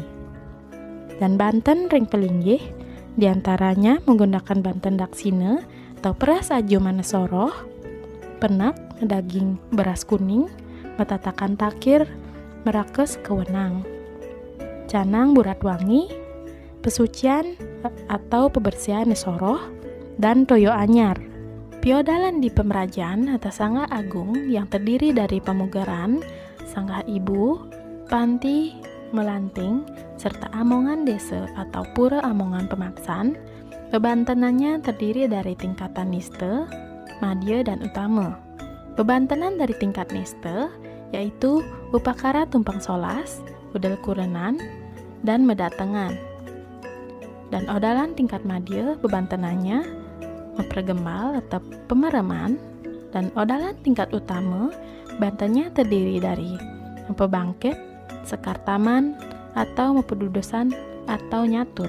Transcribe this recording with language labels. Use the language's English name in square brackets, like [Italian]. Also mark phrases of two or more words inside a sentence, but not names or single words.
[Indonesian] Dan Banten Ring Pelinggih, diantaranya menggunakan Banten Daksina atau Peras Ajuman Soroh, Penak Daging Beras Kuning, Metatakan Takir, Merakes Kewenang, Canang Buratwangi, Pesucian atau Pebersihan Soroh, dan Toyo Anyar. Piodalan di Pemerajan atau Sangga Agung yang terdiri dari pemugaran, Sangga Ibu, Panti, Melanting, serta Amongan Desa atau Pura Amongan Pemaksan. Bebantenannya terdiri dari tingkatan Niste, Madya, dan Utama. Bebantenan dari tingkat Niste yaitu Upakara Tumpang Solas, Udel Kurenan, dan Medatengan. Dan odalan tingkat Madya bebantenannya Mempergembal atau Pemeraman, dan odalan tingkat utama bantennya terdiri dari Mempebangkit, Sekar Taman, atau Mempedudusan atau Nyatur.